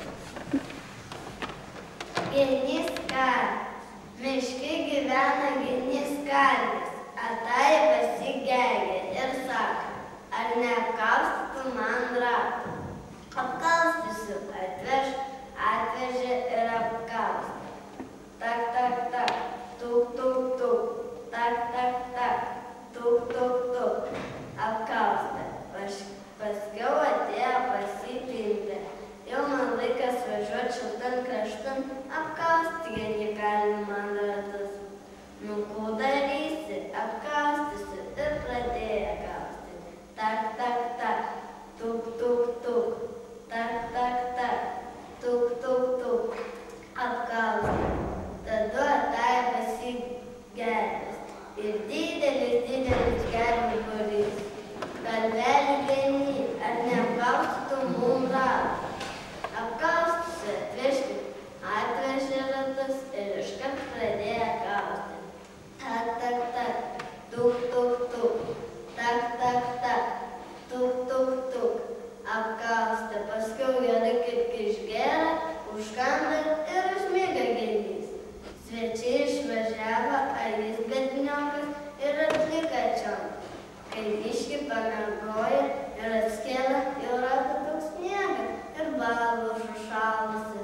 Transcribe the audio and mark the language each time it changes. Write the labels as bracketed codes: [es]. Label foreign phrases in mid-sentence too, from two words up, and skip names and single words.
[lt] Genys kalvis. Miške gyvena genys kalvis. Atai pasigegė ir sako, ar neapkaustytų man ratų? Apkaustysiu, atvežė ir apkaustė. Tak, tak, tak, tuk, tuk, tuk, tak, tak, tak, tuk, tuk, tuk, apkaustė. Paskiau atėjo pasipildė. Jau man laikas važiuoti šiltan kraštan, apkausti genį kalvį man ratus. Nu, ko darysi, apkaustysiu ir pradėjo kaustyti. Tak, tak, tak, tuk, tuk, tuk, tak, tak, tak. Tuk, tuk, tuk, apkaustė. Tada atai pasigervis ir didelis gervių būrys. Kalvelį genį, ar neapkaustytum mum ratų? Apkaustysi, atvežė ratus ir iškart pradėjo kaustyti. Tak, tak, tak, tuk, tuk, tuk, tak, tak, tak, tuk, tuk, tuk. Apkaustė, paskiau gerai kaip išgėrė, užkanda ir užmiega genys. Svečiai išvažiavo, ar jis bedniokas ir atliko čion. Kai biškį pamiegojo ir atskėlė, jau rado toks sniegas ir balų užšalusi.